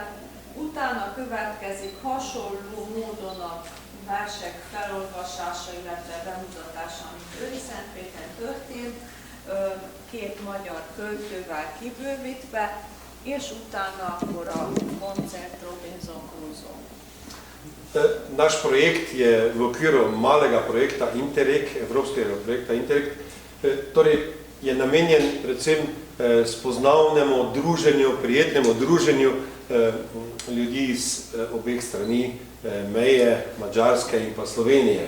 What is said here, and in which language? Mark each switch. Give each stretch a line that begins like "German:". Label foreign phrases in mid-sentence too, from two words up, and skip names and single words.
Hungarian: Utána következik hasonló módon a versek felolvasása, illetve bemutatása, amit Őri-Szentpéteren történt, két magyar költővel kibővítve, és utána akkor a koncert Robinson Crusoe.
Slovenian: Naš projekt je v okviru malega projekta Interreg, evropskega projekta Interreg, torej je namenjen predvsem spoznavnemu druženju, prijetnemu druženju ljudi iz obeh strani meje, Madžarske in pa Slovenije.